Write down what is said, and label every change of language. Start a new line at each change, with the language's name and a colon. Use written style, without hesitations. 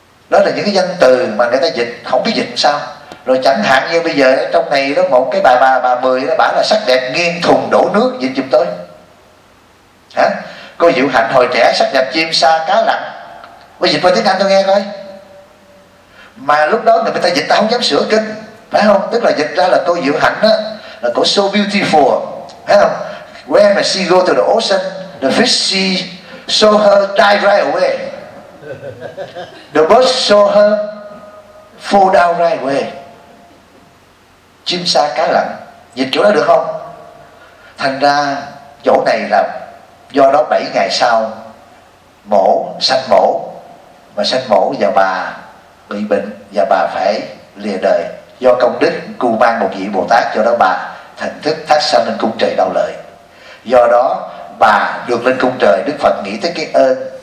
Vietnamese: Đó là những cái danh từ mà người ta dịch không biết dịch sao. Rồi chẳng hạn như bây giờ trong này đó, một cái bà mười đó, bà là sắc đẹp nghiêng thùng đổ nước, dịch giùm tôi. Hả? Cô Diệu Hạnh hồi trẻ sắc đẹp chim sa cá lặn, quý dịch qua tiếng Anh tôi nghe coi. Mà lúc đó người ta dịch ta không dám sửa kinh, phải không? Tức là dịch ra là cô Diệu Hạnh đó là cô
English: so beautiful,
Vietnamese: phải không?
English: When she go to the ocean, the fish see, saw her dive right away. The bird saw her fall down right away.
Vietnamese: Chim sa cá lặn, dịch chỗ đó được không? Thành ra chỗ này là do đó 7 ngày sau mổ, sanh mổ, mà sanh mổ và bà bị bệnh và bà phải lìa đời. Do công đức cù mang một vị Bồ Tát, cho đó bà thành thức thác sanh lên cung trời Đau Lợi. Do đó bà được lên cung trời, Đức Phật nghĩ tới cái ơn